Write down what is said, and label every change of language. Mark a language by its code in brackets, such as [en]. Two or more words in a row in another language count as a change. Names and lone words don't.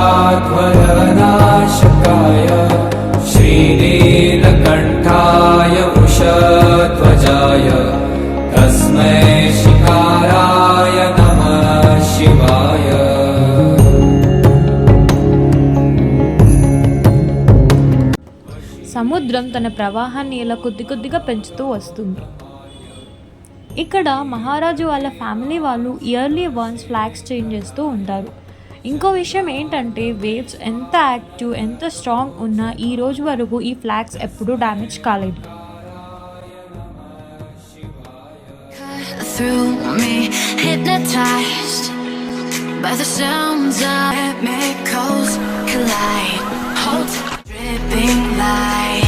[sa] विघ्नराध्वरनाशकाय श्रीनीलकण्ठाय वृषध्वजाय तस्मै शिकाराय नमः शिवाय। [te] సముద్రం తన ప్రవాహాన్ని ఇలా కొద్ది కొద్దిగా పెంచుతూ వస్తుంది. ఇక్కడ మహారాజు వాళ్ళ ఫ్యామిలీ వాళ్ళు [en] yearly once flags change [te] చేస్తూ ఉంటారు. ఇంకో విషయం ఏంటంటే వేవ్స్ ఎంత యాక్టివ్ ఎంత స్ట్రాంగ్ ఉన్నా ఈ రోజు వరకు ఈ ఫ్లాగ్స్ ఎప్పుడూ డ్యామేజ్ కాలేదు. [en] Through me, hypnotized by the sounds of chemicals collide. Hold dripping light.